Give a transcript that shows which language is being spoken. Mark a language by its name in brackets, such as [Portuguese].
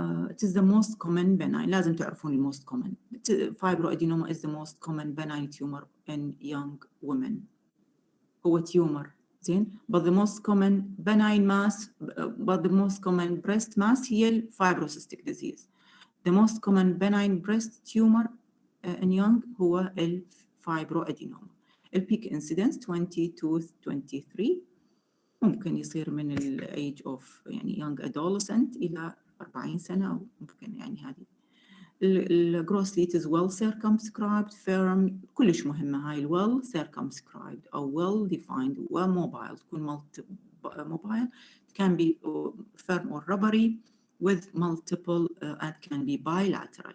[English] It is the most common benign. [Arabic] لازم تعرفون [English] the most common. Fibroadenoma is the most common benign tumor in young women. هو tumor. But the most common benign mass, but the most common breast mass هي fibrocystic disease. The most common benign breast tumor in young هو الفايبروادينوما. [Arabic] البيك incidence 20 to 23 ممكن يصير من ال age of يعني young adolescent إلى 40 سنة أو ممكن يعني هذه. [English] الجروسلي is well circumscribed, firm، [Arabic] كلش مهمة هاي [English] ال well circumscribed أو well defined وmobile، تكون mobile. It can be firm or rubbery with multiple and can be bilateral.